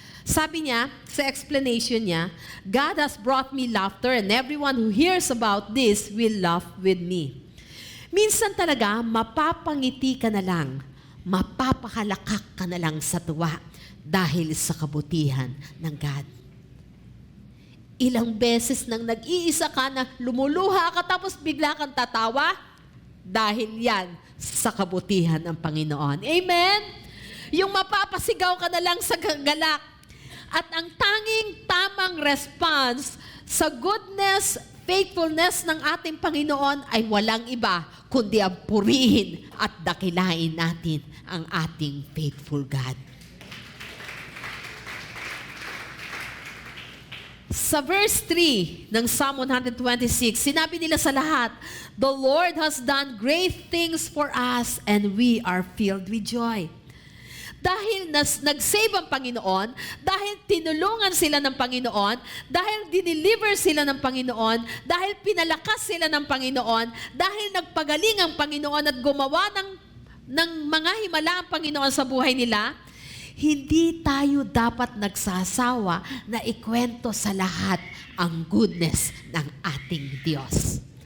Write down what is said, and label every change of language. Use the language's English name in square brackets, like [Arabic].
[Filipino] Sabi niya, sa explanation niya, [English] God has brought me laughter and everyone who hears about this will laugh with me. [Filipino] Minsan talaga, mapapangiti ka na lang, mapapahalakak ka na lang sa tuwa dahil sa kabutihan ng God. Ilang beses nang nag-iisa ka na lumuluha ka tapos bigla kang tatawa? Dahil yan sa kabutihan ng Panginoon. Amen? Yung mapapasigaw ka na lang sa galak. At ang tanging tamang response sa goodness, faithfulness ng ating Panginoon ay walang iba, kundi ang purihin at dakilain natin ang ating faithful God. Sa verse 3 ng Psalm 126, sinabi nila sa lahat, [English] "The Lord has done great things for us and we are filled with joy." [Filipino] Dahil nag-save ang Panginoon, dahil tinulungan sila ng Panginoon, dahil dineliver sila ng Panginoon, dahil pinalakas sila ng Panginoon, dahil nagpagaling ang Panginoon at gumawa ng mga himala ang Panginoon sa buhay nila, hindi tayo dapat nagsasawa na ikwento sa lahat ang goodness ng ating Diyos.